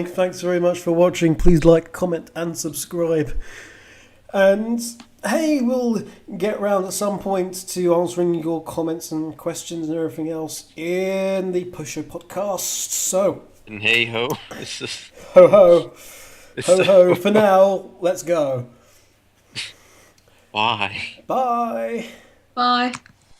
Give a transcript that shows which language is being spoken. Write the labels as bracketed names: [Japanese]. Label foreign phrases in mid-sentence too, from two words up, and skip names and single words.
[English] Thanks very much for watching. Please like, comment, and subscribe. And hey, we'll get round at some point to answering your comments and questions and everything else in the Pusher podcast. So, And hey ho, it's just ho ho, ho ho. For now, let's go. Bye. Bye. Bye.